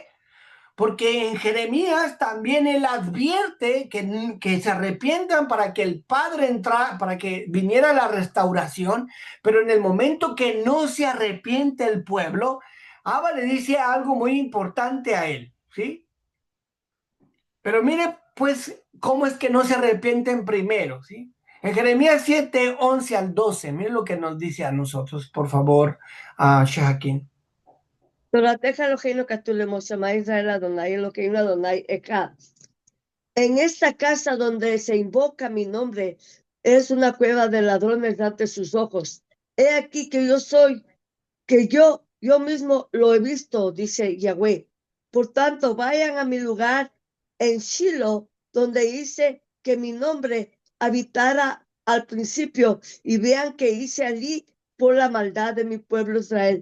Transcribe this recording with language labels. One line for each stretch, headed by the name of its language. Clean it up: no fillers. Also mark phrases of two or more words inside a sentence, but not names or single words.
Spanish: Porque en Jeremías también él advierte que se arrepientan para que el Padre entrara, para que viniera la restauración, pero en el momento que no se arrepiente el pueblo, Abba le dice algo muy importante a él, ¿sí? Pero mire, pues, cómo es que no se arrepienten primero, ¿sí? En Jeremías 7, 11 al 12, mire lo que nos dice a nosotros, por favor, a Shahakin.
Hebrew: תורתך אלוהינו כתוב שמע ישראל אדוני אלוקינו אדוני אחד.
Spanish: En esta casa donde se invoca mi nombre es una cueva de ladrones ante sus ojos. He aquí que yo soy, que yo mismo lo he visto, dice Yahweh. Por tanto, vayan a mi lugar en Shiloh, donde hice que mi nombre habitara al principio, y vean que hice allí por la maldad de mi pueblo Israel.